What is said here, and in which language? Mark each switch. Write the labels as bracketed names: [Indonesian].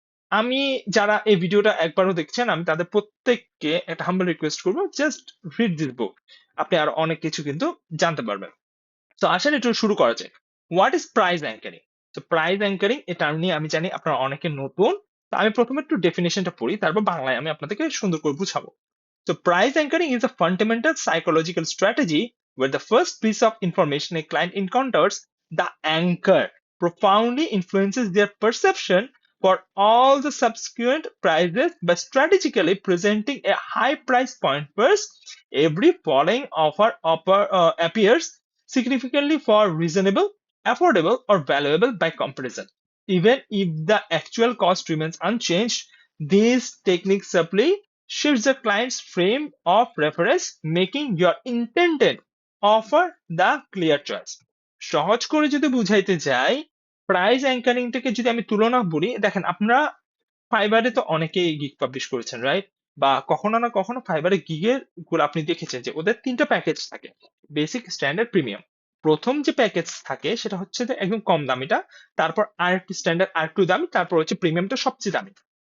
[Bangla] আমি যারা এই ভিডিওটা একবারও দেখছেন আমি তাদের প্রত্যেককে একটা হাম্বল রিকোয়েস্ট করবো, [English] Just read this book. [Bangla] আপনি আর অনেক কিছু কিন্তু জানতে পারবেন। তো আসেন একটু শুরু করা যাক। [English] What is price anchoring? [Bangla] তো প্রাইস অ্যাঙ্কারিং এটা নিয়ে আমি জানি আপনারা অনেকে নতুন। তো আমি প্রথমে একটু ডেফিনেশনটা পড়ি, তারপর বাংলায় আমি আপনাদেরকে সুন্দর করে বুঝাবো। [English] So price anchoring is a fundamental psychological strategy where the first piece of information a client encounters, the anchor, profoundly influences their perception for all the subsequent prices by strategically presenting a high price point first. Every following appears significantly for reasonable, affordable, or valuable by comparison. Even if the actual cost remains unchanged, these techniques subtly shifts the client's frame of reference, making your intended offer the clear choice. [Bangla] সহজ করে যদি বুঝাইতে যাই, price অ্যাঙ্কারিংটাকে যদি আমি তুলনা বলি, দেখেন আপনারা ফাইবারে তো অনেকেই গিগ পাবলিশ করেছেন, রাইট? বা কখনো না কখনো ফাইবারে গিগের গুলো আপনি দেখেছেন যে ওদের তিনটা প্যাকেজ থাকে: বেসিক, স্ট্যান্ডার্ড, প্রিমিয়াম। প্রথম যে প্যাকেজ থাকে সেটা হচ্ছে যে একদম কম দামিটা, তারপর আরেকটু স্ট্যান্ডার্ড, আরেকটু দামি, তারপর হচ্ছে প্রিমিয়ামটা সবচেয়ে দামি।